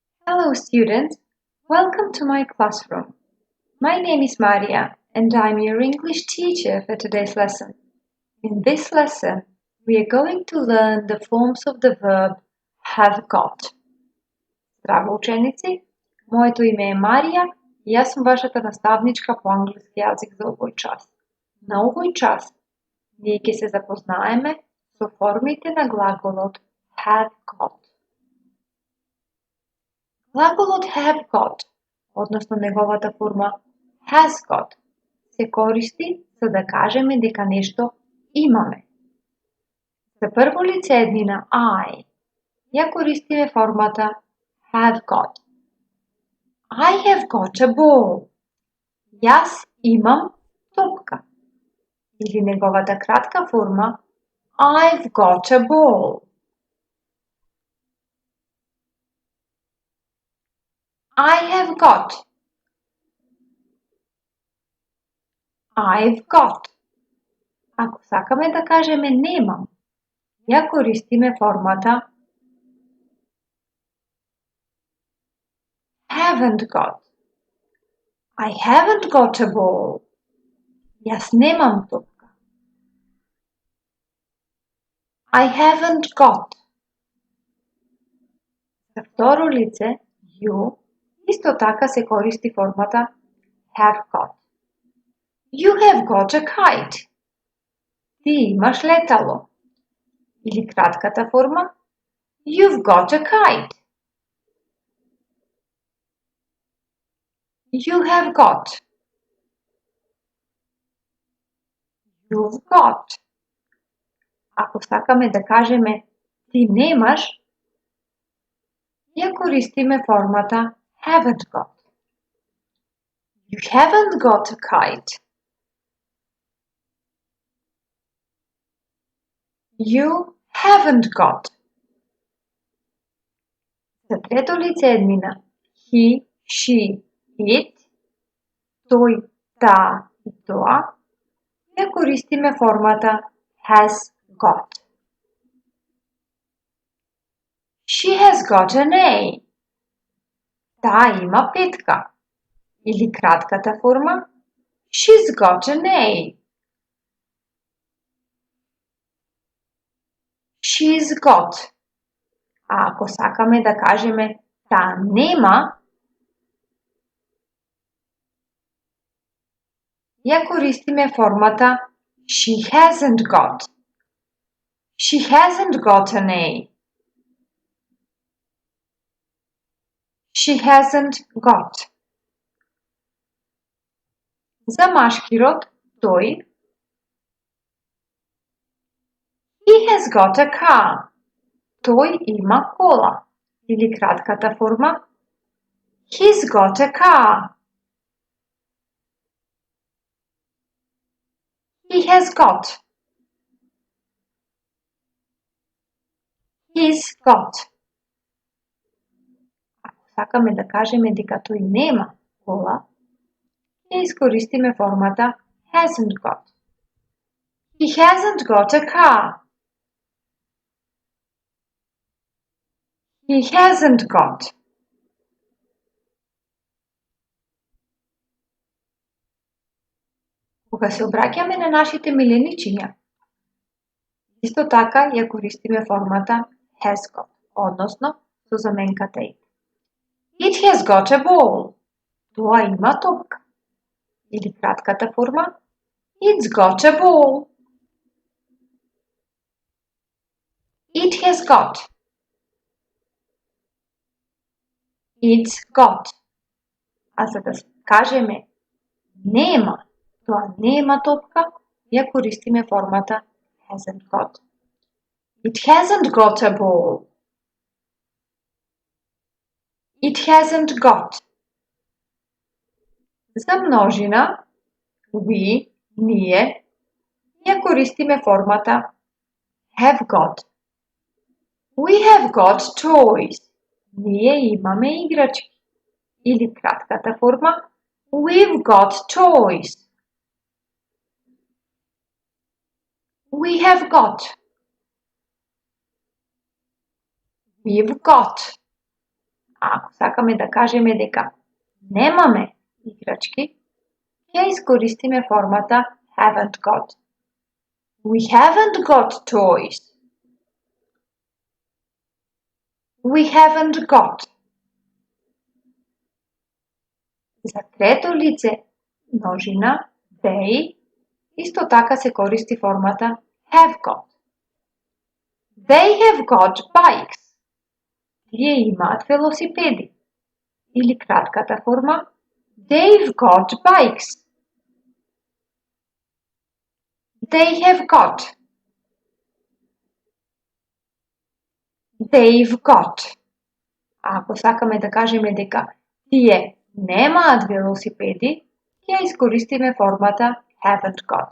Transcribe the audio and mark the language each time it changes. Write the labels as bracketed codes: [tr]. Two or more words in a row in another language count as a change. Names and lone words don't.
[en] Hello students, welcome to my classroom. My name is Maria and I'm your English teacher for today's lesson. In this lesson, we are going to learn the forms of the verb have got. [mk] Здраво ученици, моето име е Марија и јас сум вашата наставничка по англиски јазик за овој час. На овој час, ние ќе се запознаеме со формите на глаголот [en] have got. [mk] Глаголот [en] have got, [mk] односно неговата форма [en] has got, [mk] се користи за да кажеме дека нешто имаме. За прво лице еднина I, ја користиме формата [en] have got. I have got a ball. [mk] Јас имам топка. Или неговата кратка форма [en] I've got a ball. I have got. I've got. [mk] Ако сакаме да кажеме немам, ја користиме формата [en] haven't got. I haven't got a ball. [mk] Јас немам топка. [en] I haven't got. [mk] За второ лице, you, исто така се користи формата [en] have got. You have got a kite. [mk] Ти имаш летало. Или кратката форма [en] You've got a kite. You have got. You've got. [mk] Ако сакаме да кажеме ти немаш, ја користиме формата [en] haven't got. You haven't got a kite. You haven't got. [mk] За трето лице еднина [en] he, she, it, [mk] тој, таа и тоа, ја користиме формата [en] has got. She has got an A. [mk] Таа има петка. Или кратката форма [en] She's got an A. She's got. [mk] А ако сакаме да кажеме таа нема, ја користиме формата [en] she hasn't got. She hasn't got an A. She hasn't got. [mk] За машки род тој [en] He has got a car. [mk] Тој има кола. Или кратката форма [en] He's got a car. He has got. He's got. [mk] Ако сакаме да кажеме дека тој нема кола, ќе искористиме формата [en] hasn't got. He hasn't got a car. He hasn't got. [mk] Кога се обраќаме на нашите миленичиња, исто така ја користиме формата [en] has got, [mk] односно со заменката it. [en] It has got a ball. [mk] Тоа има топка. Или кратката форма [en] It's got a ball. It has got. It's got. [mk] А за да кажеме нема, тоа нема топка, ја користиме формата [en] hasn't got. It hasn't got a ball. It hasn't got. [mk] За множина, we, ние, ја користиме формата [en] have got. We have got toys. [mk] Ние имаме играчки. Или кратката форма [en] We've got toys. We have got. We've got. [mk] А ако сакаме да кажеме дека немаме играчки, ќе искористиме формата [en] haven't got. We haven't got toys. We haven't got. [mk] За трето лице множина they исто така се користи формата [en] have got. They have got bikes. [mk] Тие имаат велосипеди. Или кратката форма [en] they've got bikes. They have got. They've got. [mk] А ако сакаме да кажеме дека тие немаат велосипеди, ќе искористиме формата [en] haven't got.